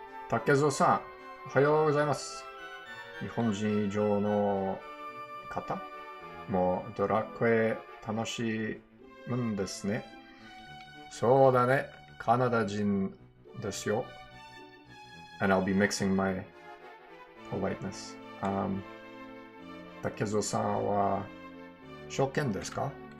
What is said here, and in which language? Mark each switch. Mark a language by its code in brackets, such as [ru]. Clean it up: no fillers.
[ja] Takezoさん、おはようございます。日本人以上の方もうドラクエ楽しむんですね。そうだね。カナダ人ですよ。 [en] And I'll be mixing my politeness. [ja] 竹蔵さんは初見ですか？